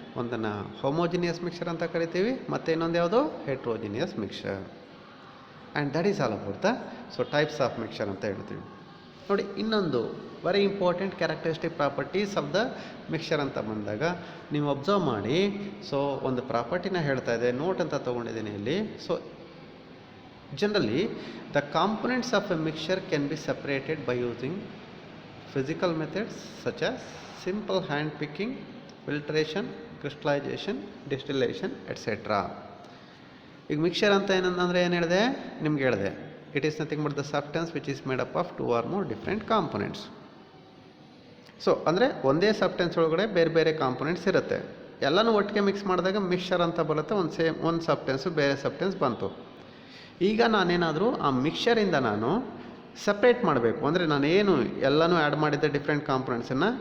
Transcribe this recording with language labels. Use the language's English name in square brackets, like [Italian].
[Kannada] ಒಂದನ್ನು homogeneous mixture ಅಂತ ಕರಿತೀವಿ, ಮತ್ತು ಇನ್ನೊಂದು ಯಾವುದು, heterogeneous mixture. [English] and that is all about the so types of mixture [Kannada] ಅಂತ ಹೇಳ್ತೀವಿ. ನೋಡಿ, ಇನ್ನೊಂದು [English] very important characteristic properties of the mixture [Kannada] ಅಂತ ಬಂದಾಗ ನೀವು ಅಬ್ಸರ್ವ್ ಮಾಡಿ. ಸೊ ಒಂದು ಪ್ರಾಪರ್ಟಿನ ಹೇಳ್ತಾ ಇದೆ, ನೋಟ್ ಅಂತ ತೊಗೊಂಡಿದ್ದೀನಿ ಇಲ್ಲಿ. [English] So generally the components of a mixture can be separated by using physical methods such as simple hand picking, filtration, crystallization, distillation, etc. [Kannada] ಈಗ ಮಿಕ್ಸ್ಚರ್ ಅಂತ ಏನಂದರೆ ಏನು ಹೇಳಿದೆ ನಿಮ್ಗೆ ಹೇಳಿದೆ, [English] It is nothing but the substance which is made up of 2 or more different components. [Kannada] So ಅಂದರೆ ಒಂದೇ substance ಒಳಗಡೆ ಬೇರೆ ಬೇರೆ ಕಾಂಪೊನೆಂಟ್ಸ್ ಇರುತ್ತೆ, ಎಲ್ಲನೂ ಒಟ್ಟಿಗೆ ಮಿಕ್ಸ್ ಮಾಡಿದಾಗ ಮಿಕ್ಸ್ಚರ್ ಅಂತ ಬರುತ್ತೆ. ಒಂದು ಸಬ್ಸ್ಟೆನ್ಸು ಬೇರೆ ಸಬ್ಸ್ಟೆನ್ಸ್ ಬಂತು. ಈಗ ನಾನೇನಾದರೂ ಆ ಮಿಕ್ಸ್ಚರಿಂದ ನಾನು ಸಪ್ರೇಟ್ ಮಾಡಬೇಕು ಅಂದರೆ, ನಾನೇನು ಎಲ್ಲನೂ ಆ್ಯಡ್ ಮಾಡಿದ್ದೆ ಡಿಫ್ರೆಂಟ್ ಕಾಂಪೊನೆಂಟ್ಸನ್ನು.